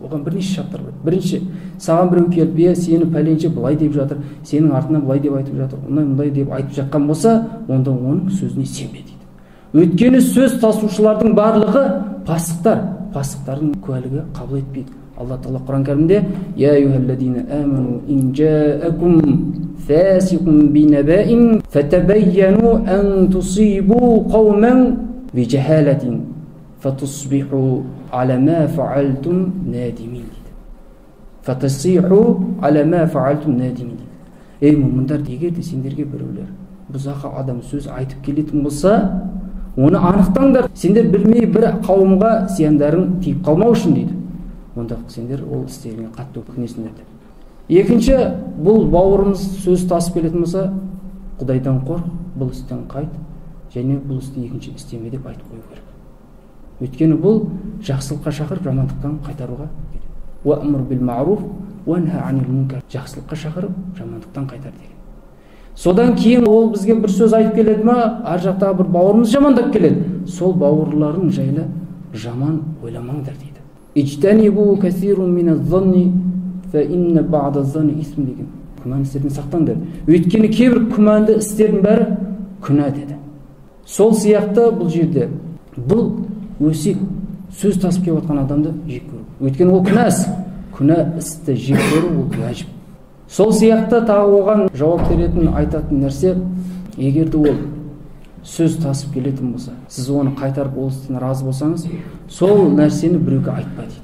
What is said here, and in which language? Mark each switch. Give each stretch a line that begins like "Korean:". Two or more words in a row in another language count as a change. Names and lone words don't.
Kazakh: Оған бірнеше шарттар бар. Бірінші, саған біреу келіп, сені пәленше былай деп жатыр, сенің артынан былай деп айтып жатыр, мындай деп айтып жатқан болса, онда оның сөзіне сенбе дейді. Өйткені сөз тасушылардың барлығы пасықтар, пасықтардың куәлігі қабыл етпейді. Алла Тағала Құран кәрімде:
Arabic: "يا أيها الذين آمنوا إن جاءكم فاسق بنبإ فتبينوا أن تصيبوا قوما بجهالة فتصبحوا على ما فعلتم نادمين." فتصبحوا على ما فعلتم نادمين.
Kazakh: Ей мұмындар, егер де сендерге біреулер бұзақы адам сөз айтып келетін болса, оны анықтаңдар. Сендер білмей бір қауымға зияндарың тиіп қалмау үшін дейді. Онда сендер ол істеріңе қатты өкінесіңдер деп. Екінші, бұл бауырымыз сөз тасып келетін болса, Құдайдан қорқ, бұл істен қайт, және бұл істі екінші істеме деп айтып қою керек. Өйткені бұл жақсылыққа шақырып, жамандықтан қайтаруға.
Arabic: وأمر بالمعروف وانه عن المنكر.
Kazakh: Жақсылыққа шақырып, жамандықтан қайтар деген. Содан кейін ол бізге бір сөз айтып келеді ма, ар жақтағы бір бауырымыз жамандап келеді. Сол бауырларың жайлы жаман ойламаңдар дейді.
Arabic: اجتنبوا كثيرا من الظن فإن بعض الظن إثم деген.
Kazakh: Күмән істерден сақтаңдар. Өйткені кейбір күмәнді істердің бәрі күнә деді. Сол сияқты бұл жерде бұл өсек сөз тасып келіп жатқан адамды жек көру. Өйткені ол күнә іс. Күнә істі жек көру ол уәжіп. Сол сияқты тағы оған жауап беретін, айтатын нәрсе, егер де ол сөз тасып келетін болса, сіз оны қайтарып ол істен разы болсаңыз, сол нәрсені біреуге айтпа дейді.